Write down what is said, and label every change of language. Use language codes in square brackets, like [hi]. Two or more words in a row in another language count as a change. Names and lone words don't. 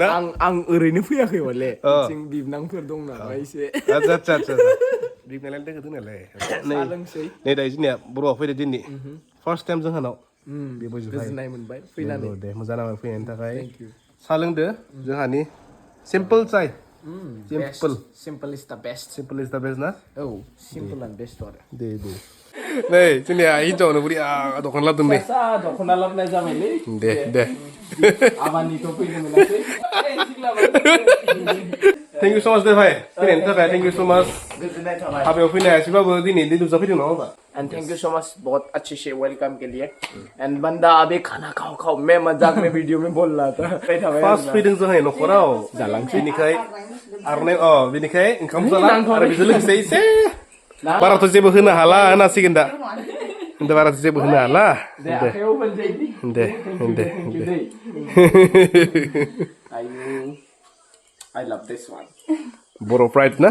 [brx] आं ओरैनो फैयाखै हले जों बिबनांफोर दं नामा एसे आदसा बिबनालाय दोङोलाय नै दायो जोंनिया बर'आ फैदो दिनै फार्स्ट टाइम जोंहानाव गोजोननाय मोनबाय फैनानै दे मोजां नांबाय फैनायनि थाखाय साहा लोंदो जोंहानि सिम्पोल चाय [en] simple is the best [brx] ना औ [en] simple and best [brx] आरो दे नै जोंनिया हिन्जावनो बुरि दखान लाबोदों नै दख'ना लाबोनाय जाबायलै दे आबानिथ' फैनो मोनासै [en] thank you so much [brx] दे भाइ फैनायनि थाखाय [en] thank you so much [brx] गोजोननाय थाबाय हाबायाव फैनो हायासैबाबो दिनै नुजा फैदों नङा होमबा [en] and thank you so much [hi] बहुत अच्छे से वेलकम के लिए एंड बंदा अभी खाना खाओ खाओ मैं मजाक में वीडियो में बोल रहा था [brx] फार्स्ट फैदों जोंहाय न'खराव बिनिखाय आरनाय बिनिखाय ओंखाम जाला आरो बिजों लोगोसे एसे बाराथ' जेबो होनो हाला होनासिगोन दा बाराथ' जेबो होनो हाला दे [en] I love this one [brx] बर' प्राइड ना